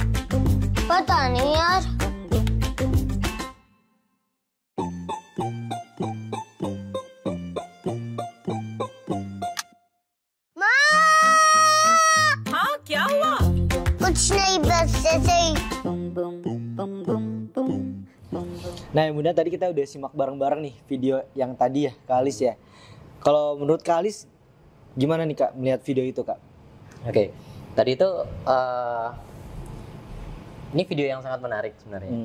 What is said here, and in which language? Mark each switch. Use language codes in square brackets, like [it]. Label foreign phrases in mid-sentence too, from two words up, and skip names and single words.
[hi] पता नहीं यार। हाँ, क्या हुआ? कुछ नहीं, बस ऐसे ही। [id] Nah, kemudian tadi kita udah simak bareng-bareng nih video yang tadi ya, Kak Alis ya. Kalau menurut Kak Alis, gimana nih Kak melihat video itu Kak? Oke, tadi itu ini video yang sangat menarik sebenarnya.